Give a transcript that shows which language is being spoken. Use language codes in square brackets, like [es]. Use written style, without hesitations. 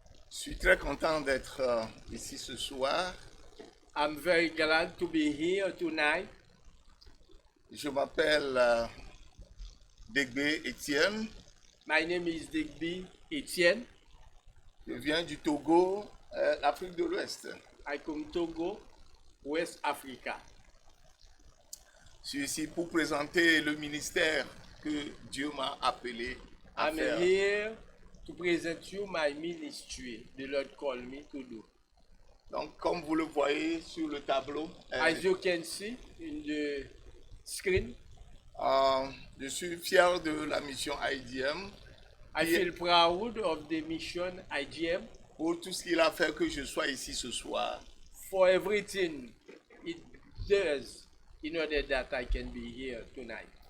[fr] Je suis très content d'être ici ce soir. [en] I'm very glad to be here tonight. [fr] Je m'appelle Degby Etienne. [en] My name is Degby Etienne. [fr] Je viens du Togo, l'Afrique de l'Ouest. [en] I come Togo, West Africa. [fr] Je suis ici pour présenter le ministère que Dieu m'a appelé à [en] I'm [fr] faire. [en] here to present you my ministry the Lord called me to do. [fr] Donc, comme vous le voyez sur le tableau, [en] As you can see in the screen, [fr] je suis fier de la mission IDM [en] I feel proud of the mission IGM [fr] pour tout ce qu'il a fait que je sois ici ce soir. [en] for everything it does in order that I can be here tonight.